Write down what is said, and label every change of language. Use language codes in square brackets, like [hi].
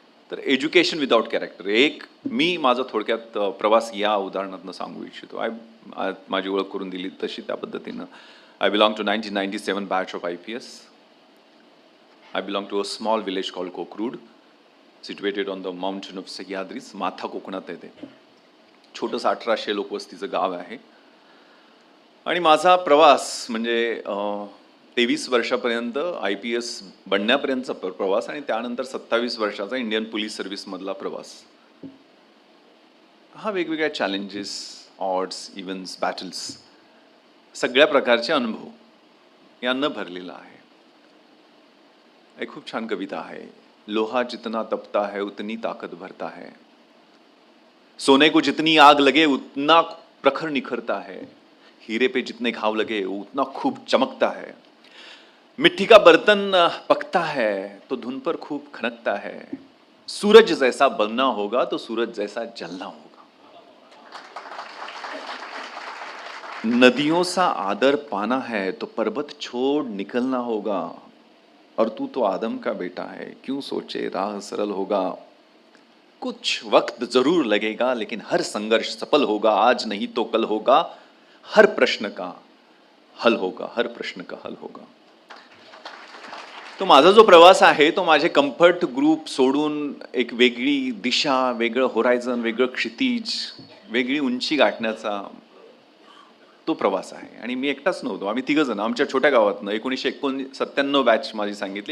[mr] तर [en] education without character, [mr] मी माझा थोडक्यात प्रवास या उदाहरणातनं सांगू इच्छितो. माझी ओळख करून दिली तशी त्या पद्धतीनं. [en] I belong to 1997 batch of IPS. I belong to a small village called Kokrud, situated on the mountain of Sahyadris. [mr] माथा कोकणात आहे ते. छोटंसं 1800 लोकवस्तीचं गाव आहे. आणि माझा प्रवास म्हणजे 23 वर्षापर्यंत IPS बनण्यापर्यंतचा प्रवास आणि त्यानंतर 27 वर्षाचा इंडियन पोलीस सर्व्हिसमधला प्रवास. हा वेगवेगळ्या चॅलेंजेस, ऑड्स, इव्हेंट्स, बॅटल्स, सगळ्या प्रकारचे अनुभव यांना भरलेला आहे. एक खूप छान कविता आहे. [hi] लोहा जितना तपता है उतनी ताकत भरता है, सोने को जितनी आग लगे उतना प्रखर निखरता है, हीरे पे जितने घाव लगे उतना खूब चमकता है, मिट्टी का बर्तन पकता है तो धुन पर खूब खनकता है, सूरज जैसा बनना होगा तो सूरज जैसा जलना होगा, नदियों सा आदर पाना है तो पर्वत छोड़ निकलना होगा, और तू तो आदम का बेटा है क्यों सोचे राह सरल होगा, कुछ वक्त जरूर लगेगा लेकिन हर संघर्ष सफल होगा, आज नहीं तो कल होगा, हर प्रश्न का हल होगा, हर प्रश्न का हल होगा. [mr] तो माझा जो प्रवास आहे तो माझे कम्फर्ट ग्रुप सोडून एक वेगळी दिशा, वेगळं होरायझन, वेगळं क्षितिज, वेगळी उंची गाठण्याचा तो प्रवास आहे. आणि मी एकटाच नव्हतो, आम्ही तिघजण आमच्या छोट्या गावातनं. 1997 बॅच माझी सांगितली.